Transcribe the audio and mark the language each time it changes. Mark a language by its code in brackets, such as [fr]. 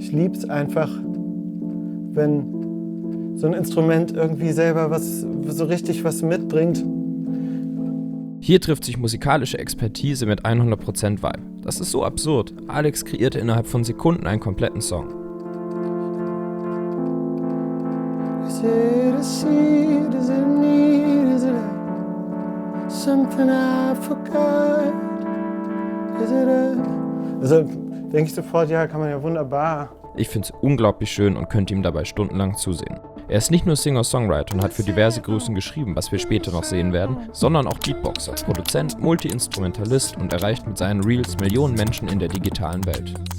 [de] lieb's einfach, wenn so ein Instrument irgendwie selber so richtig was mitbringt. Hier trifft sich musikalische Expertise mit 100% Vibe. Das ist so absurd. Alex kreierte innerhalb von Sekunden einen kompletten Song. [en] Is it a seed? Is it a need? Is it something I forgot? Is it a... [de] Also denke ich sofort, ja, kann man ja wunderbar. Ich finde es unglaublich schön und könnte ihm dabei stundenlang zusehen. Er ist nicht nur Singer-Songwriter und hat für diverse Größen geschrieben, was wir später noch sehen werden, sondern auch Beatboxer, Produzent, Multi-Instrumentalist und erreicht mit seinen Reels Millionen Menschen in der digitalen Welt.